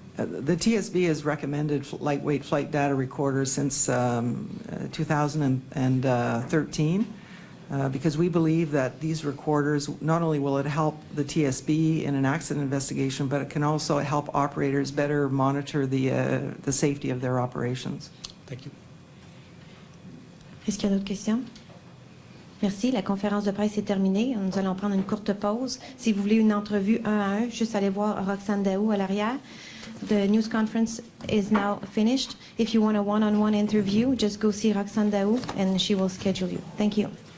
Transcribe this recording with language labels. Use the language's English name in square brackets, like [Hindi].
[English] The TSB has recommended lightweight flight data recorders since 2013. Because we believe that these recorders, not only will it help the TSB in an accident investigation, but it can also help operators better monitor the safety of their operations. Thank you. [French] Est-ce qu'il y a d'autres questions? Merci. La conférence de presse est terminée. Nous allons prendre une courte pause. Si vous voulez une entrevue 1 à 1, juste aller voir Roxane Daou à l'arrière. [English] The news conference is now finished. If you want a one-on-one interview, just go see Roxane Daou and she will schedule you. Thank you.